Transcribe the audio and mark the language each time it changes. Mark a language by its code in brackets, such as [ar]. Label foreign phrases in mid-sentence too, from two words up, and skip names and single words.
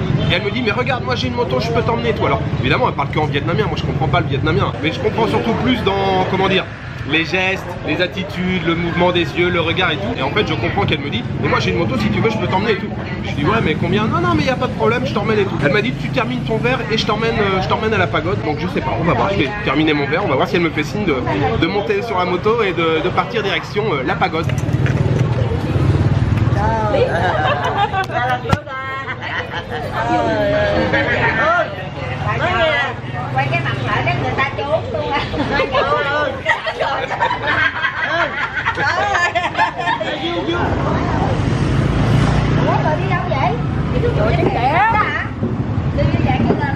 [fr] Et elle me dit mais regarde, moi j'ai une moto, je peux t'emmener toi. Alors évidemment elle parle que en vietnamien, moi je comprends pas le vietnamien, mais je comprends surtout plus dans, comment dire, les gestes, les attitudes, le mouvement des yeux, le regard et tout. Et en fait je comprends qu'elle me dit mais moi j'ai une moto, si tu veux je peux t'emmener et tout. Je dis ouais mais combien? Non mais il n'y a pas de problème, je t'emmène et tout. Elle m'a dit tu termines ton verre et je t'emmène à la pagode. Donc je sais pas, on va voir, je vais terminer mon verre, on va voir si elle me fait signe de monter sur la moto et de partir direction la pagode. [vi] Quay cái mặt lại cái người ta trốn luôn á. Ủa rồi đi đâu vậy? Đi xuống chỗ trên kẻ đó hả? Đi như vậy như là